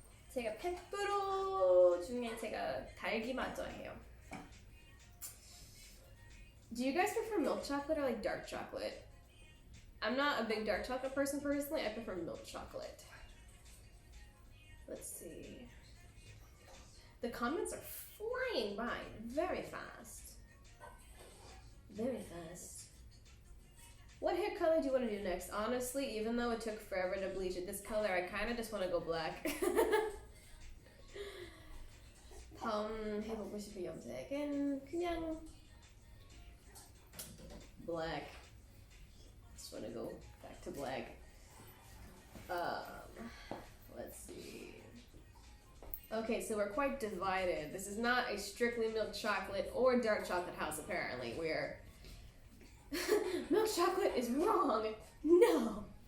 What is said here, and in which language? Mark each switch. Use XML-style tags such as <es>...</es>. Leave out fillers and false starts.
<ko>제가 페페로 중에 제가 달기 맛 좋아해요.</ko> <en>Do you guys prefer milk chocolate or like dark chocolate? I'm not a big dark chocolate person personally. I prefer milk chocolate. Let's see. The comments are flying by very fast. Very fast. What hair color do you want to do next? Honestly, even though it took forever to bleach it this color, I kind of just want to go black.</en> <ko>다음 해보고 싶은 염색은 그냥 black.</ko> <en>Just want to go back to black. Let's see. Okay, so we're quite divided. This is not a strictly milk chocolate or dark chocolate house, apparently. We're milk chocolate is wrong. No.</en>